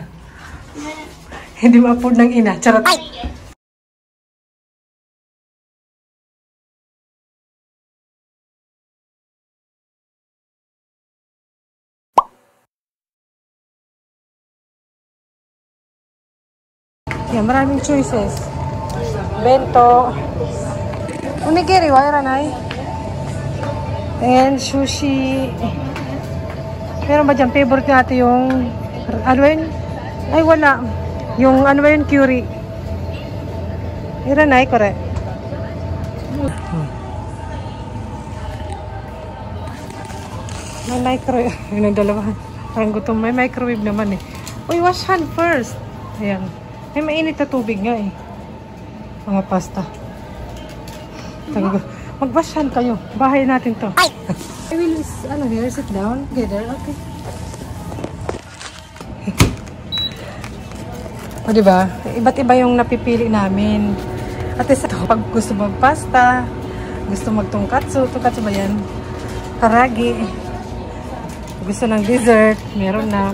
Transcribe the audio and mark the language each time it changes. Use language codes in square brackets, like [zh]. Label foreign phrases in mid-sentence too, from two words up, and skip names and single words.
[tl] Hindi ma-afford ng ina. Charot. Yeah, maraming choices. Bento. [ja] Onigiri wa iranai. [en] And sushi. [tl] Meron ba dyan? Favorite natin yung ano yun? Ay wala. Yung ano ba yun? Curry. [ja] Iranai, kore. [tl] May microwave. Yun ang dalawa. Parang gutom. May microwave naman eh. Uy, [en] wash hand first. [tl] Ayan. May mainit na tubig nga eh. Mga pasta. Mag-wash hand kayo. Bahay natin to. [en] I will, here, sit down together. [tl] Okay. O, diba? Iba't iba yung napipili namin. [en] At least, [tl] pag gusto mag-pasta, gusto mag-tongkatsu, tongkatsu ba yan? Karagi. Gusto ng dessert, meron na.